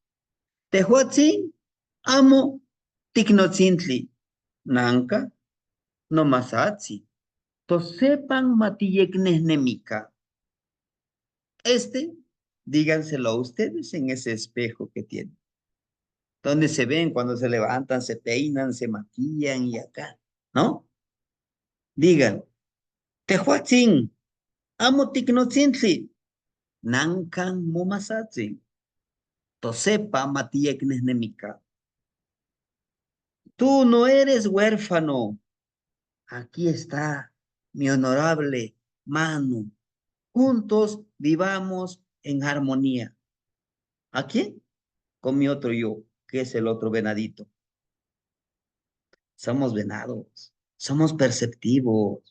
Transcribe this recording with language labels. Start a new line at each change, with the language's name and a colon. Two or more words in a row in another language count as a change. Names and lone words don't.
Nahuatl languages: Tehuatzin, amo, tiknotzintli, nanka, no masatsi, to sepan matiyeknesnemika.
Spanish: Este, díganselo a ustedes en ese espejo que tienen, donde se ven cuando se levantan, se peinan, se maquillan y acá, ¿no? Digan,
Nahuatl languages: Tehuatzin, amo tiknotzintli, nankan momasatsin, tosepa matiyeknesnemika.
Spanish: Tú no eres huérfano. Aquí está mi honorable mano. Juntos vivamos en armonía. ¿A quién? Con mi otro yo, que es el otro venadito. Somos venados, somos perceptivos.